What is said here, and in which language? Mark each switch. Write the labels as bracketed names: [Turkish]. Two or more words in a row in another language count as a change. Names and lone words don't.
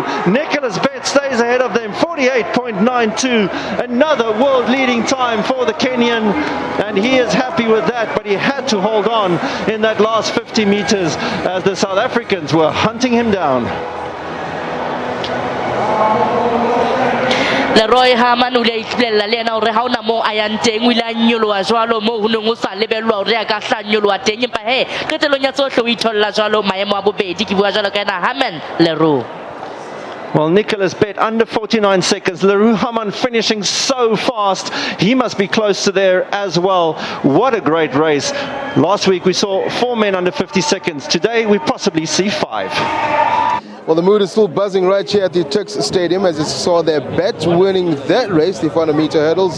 [English] Nicholas Bett stays ahead of them, 48.92, another world leading time for the Kenyan, and he is happy with that. But he had to hold on in that last 50 meters as the South Africans were hunting him down. [Southern Sotho] Leroy Hamann o le itlella le ena hore ha ona mo a yang teng o ile a nyoloha jwalo mo ho neng o sa lebellwa hore a ka hla nyoloha teng, empa he qetelong ya tsohle o itholla jwalo maemo a bobedi ke bua jwalo ka ena Hamann Leroux. [English] Well, Nicholas Bett under 49 seconds. Leroux Hamann finishing so fast. He must be close to there as well. What a great race. Last week we saw 4 men under 50 seconds. Today we possibly see 5. Well, the mood is still buzzing right here at the Tuks Stadium as you saw their Bett winning that race, the 400 meter hurdles.